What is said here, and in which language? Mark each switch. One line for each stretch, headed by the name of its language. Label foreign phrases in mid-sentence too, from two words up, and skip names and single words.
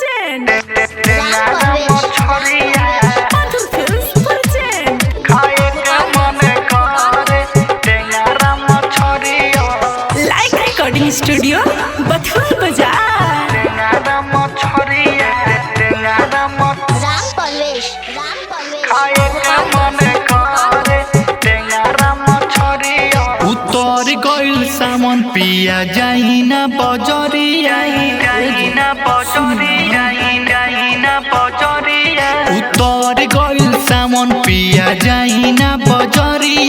English: present. Pathum Films present. Like Recording Studio, Bathur Bazaar.
Bhojpuri: उतर गइल सामान पिया जाइना बजरिया उतर गइल सामान पिया जाइना बजरिया